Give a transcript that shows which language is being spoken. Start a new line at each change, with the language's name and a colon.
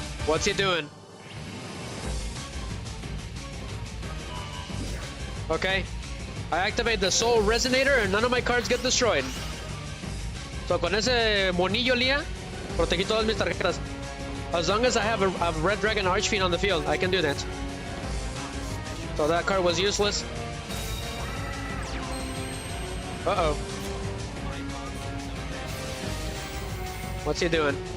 English: What's he doing? Okay. I activate the Soul Resonator and none of my cards get destroyed.
Spanish: So con ese monillo, Lía, protegí todas mis tarjetas.
English: As long as I have a Red Dragon Archfiend on the field, I can do that. So that card was useless. Uh-oh. What's he doing?